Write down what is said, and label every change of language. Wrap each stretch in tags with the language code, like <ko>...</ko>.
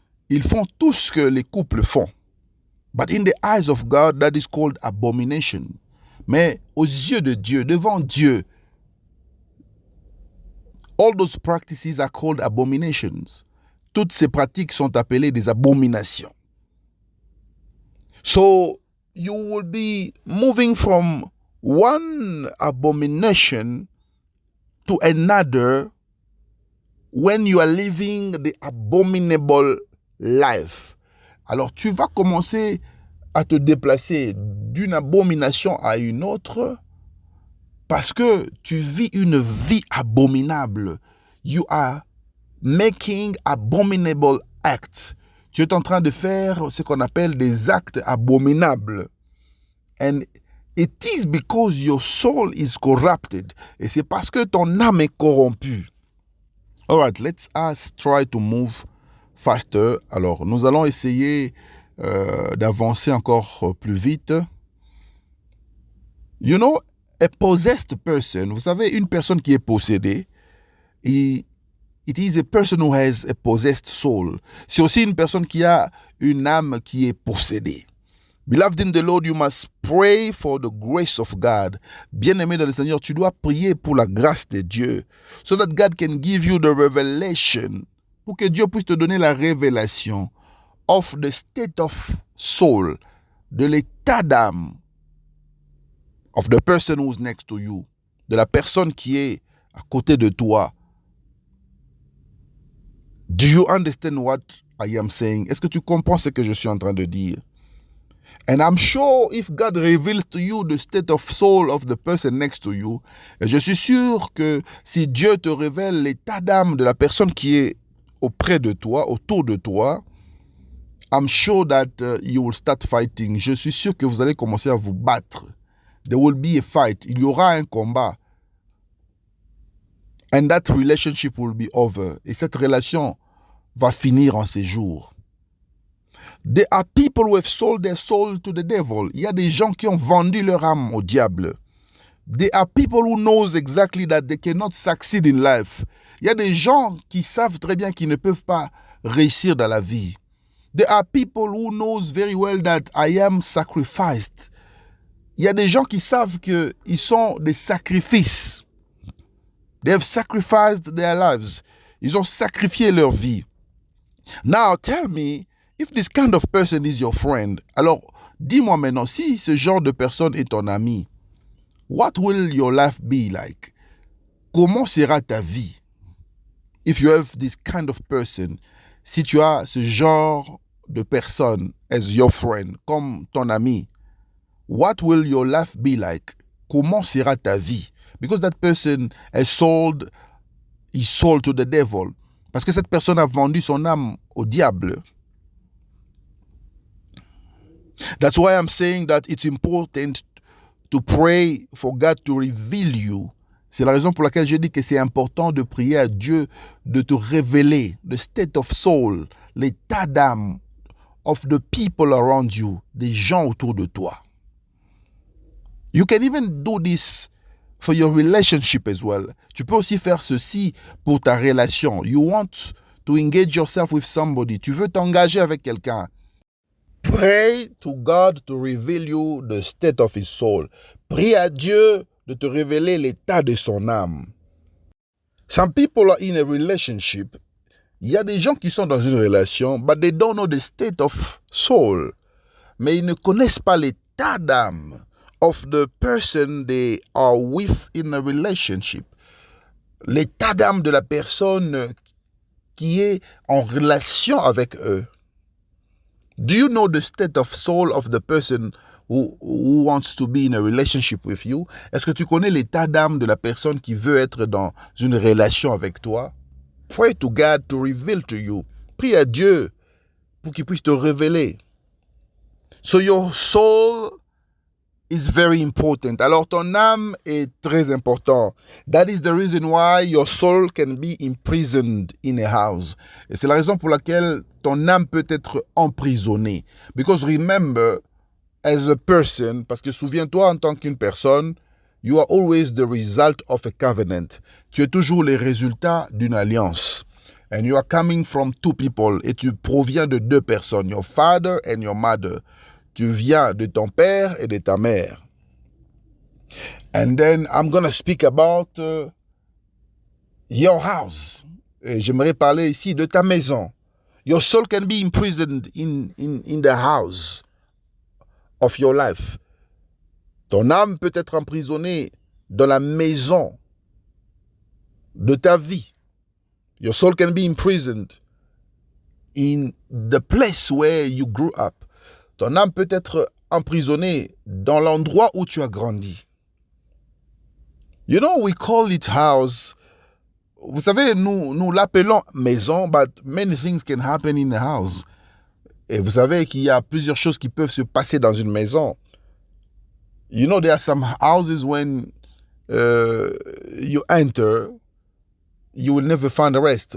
<fr>Ils font tout ce que les couples font.</fr> <en>But in the eyes of God, that is called abomination.</en> <fr>Mais aux yeux de Dieu, devant Dieu,</fr> <en>all those practices are called abominations.</en> <fr>Toutes ces pratiques sont appelées des abominations.</fr> <en>So you will be moving from one abomination to another when you are living the abominable life.</en> <fr>Alors tu vas commencer à te déplacer d'une abomination à une autre parce que tu vis une vie abominable.</fr> <en>You are making abominable acts.</en> <fr>Tu es en train de faire ce qu'on appelle des actes abominables.</fr> <en>And it is because your soul is corrupted.</en> <fr>Et c'est parce que ton âme est corrompue.</fr> <en>All right, let's us try to move faster.</en> <fr>Alors, nous allons essayer d'avancer encore plus vite.</fr> <en>You know, a possessed person,</en> <fr>vous savez, une personne qui est possédée,</fr> <en>it is a person who has a possessed soul.</en> <fr>C'est aussi une personne qui a une âme qui est possédée.</fr> <en>Beloved in the Lord, you must pray for the grace of God.</en> <fr>Bien-aimé dans le Seigneur, tu dois prier pour la grâce de Dieu.</fr> <en>So that God can give you the revelation.</en> <fr>Pour que Dieu puisse te donner la révélation</fr> <en>of the state of soul,</en> <fr>de l'état d'âme</fr> <en>of the person who's next to you,</en> <fr>de la personne qui est à côté de toi.</fr> <en>Do you understand what I am saying?</en> <fr>Est-ce que tu comprends ce que je suis en train de dire?</fr> <en>And I'm sure if God reveals to you the state of soul of the person next to you,</en> <fr>et je suis sûr que si Dieu te révèle l'état d'âme de la personne qui est auprès de toi,</fr> <en>autour de toi, I'm sure that you will start fighting.</en> <fr>Je suis sûr que vous allez commencer à vous battre.</fr> <en>There will be a fight.</en> <fr>Il y aura un combat.</fr> <en>And that relationship will be over.</en> <fr>Et cette relation va finir en ces jours.</fr> <en>There are people who have sold their soul to the devil.</en> <fr>Il y a des gens qui ont vendu leur âme au diable.</fr> <en>There are people who knows exactly that they cannot succeed in life.</en> <fr>Il y a des gens qui savent très bien qu'ils ne peuvent pas réussir dans la vie.</fr> <en>There are people who knows very well that I am sacrificed.</en> <fr>Il y a des gens qui savent qu'ils sont des sacrifices.</fr> <en>They have sacrificed their lives.</en> <fr>Ils ont sacrifié leur vie.</fr> <en>Now tell me, if this kind of person is your friend,</en> <fr>alors dis-moi maintenant, si ce genre de personne est ton ami,</fr> <en>what will your life be like?</en> <fr>Comment sera ta vie?</fr> <en>If you have this kind of person,</en> <fr>si tu as ce genre de personne</fr> <en>as your friend,</en> <fr>comme ton ami,</fr> <en>what will your life be like?</en> <fr>Comment sera ta vie?</fr> <en>Because that person has sold his soul to the devil.</en> <fr>Parce que cette personne a vendu son âme au diable.</fr> <en>That's why I'm saying that it's important to pray for God to reveal you.</en> <fr>C'est la raison pour laquelle je dis que c'est important de prier à Dieu de te révéler</fr> <en>the state of soul,</en> <fr>l'état d'âme</fr> <en>of the people around you,</en> <fr>des gens autour de toi.</fr> <en>You can even do this for your relationship as well.</en> <fr>Tu peux aussi faire ceci pour ta relation.</fr> <en>You want to engage yourself with somebody.</en> <fr>Tu veux t'engager avec quelqu'un.</fr> <en>Pray to God to reveal you the state of his soul.</en> <fr>Prie à Dieu de te révéler l'état de son âme.</fr> <en>Some people are in a relationship.</en> <fr>Il y a des gens qui sont dans une relation,</fr> <en>but they don't know the state of soul.</en> <fr>Mais ils ne connaissent pas l'état d'âme</fr> <en>of the person they are with in a relationship.</en> <fr>L'état d'âme de la personne qui est en relation avec eux.</fr> <en>Do you know the state of soul of the person who wants to be in a relationship with you?</en> <fr>Est-ce que tu connais l'état d'âme de la personne qui veut être dans une relation avec toi?</fr> <en>Pray to God to reveal to you.</en> <fr>Prie à Dieu pour qu'il puisse te révéler.</fr> <en>So your soul is very important.</en> <fr>Alors, ton âme est très important.</fr> <en>That is the reason why your soul can be imprisoned in a house.</en> <fr>Et c'est la raison pour laquelle ton âme peut être emprisonnée.</fr> <en>Because remember, as a person,</en> <fr>parce que souviens-toi en tant qu'une personne,</fr> <en>you are always the result of a covenant.</en> <fr>Tu es toujours le résultat d'une alliance.</fr> <en>And you are coming from two people.</en> <fr>Et tu proviens de deux personnes,</fr> <en>your father and your mother.</en> <fr>Tu viens de ton père et de ta mère.</fr> <en>And then I'm going to speak about your house.</en> <fr>Et j'aimerais parler ici de ta maison.</fr> <en>Your soul can be imprisoned in the house of your life.</en> <fr>Ton âme peut être emprisonnée dans la maison de ta vie.</fr> <en>Your soul can be imprisoned in the place where you grew up.</en> <fr>Ton âme peut être emprisonnée dans l'endroit où tu as grandi.</fr> <en>You know, we call it house.</en> <fr>Vous savez, nous l'appelons maison,</fr> <en>but many things can happen in a house.</en> <fr>Et vous savez qu'il y a plusieurs choses qui peuvent se passer dans une maison.</fr> <en>You know, there are some houses when you enter, you will never find the rest.</en>